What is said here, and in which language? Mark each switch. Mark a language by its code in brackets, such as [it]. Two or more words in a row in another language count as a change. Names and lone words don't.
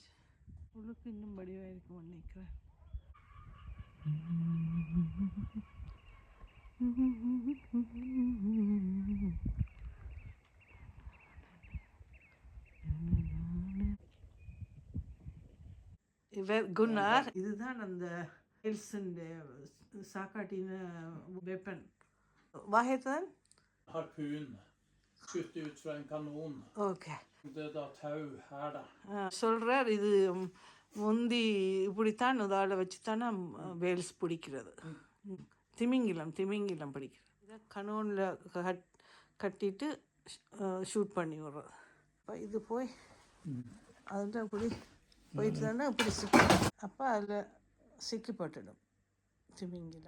[ta] உள்ளுக்கு இன்னும் வடிவாக இருக்கும்னு நினைக்கிறேன். குன்னார், இதுதான் அந்த சாக்காட்டின வெப்பன். [sv] Vad heter den? Harpun. Skjuter ut från en kanon. [ta] ஓகே. [sv] Döda tau här då. [ta] சொல்கிறார், இது முந்தி இப்படித்தான் இதால் வச்சு தானே வேல்ஸ் பிடிக்கிறது. திமிங்கிலம் பிடிக்கிறது. இதை கனோனில் கட்டிட்டு ஷூட் பண்ணி விடுறது. அப்போ இது போய் அதில் அப்படி போயிட்டு தானே இப்படி அப்போ அதில் சிக்கப்பட்டுடும் திமிங்கிலம்.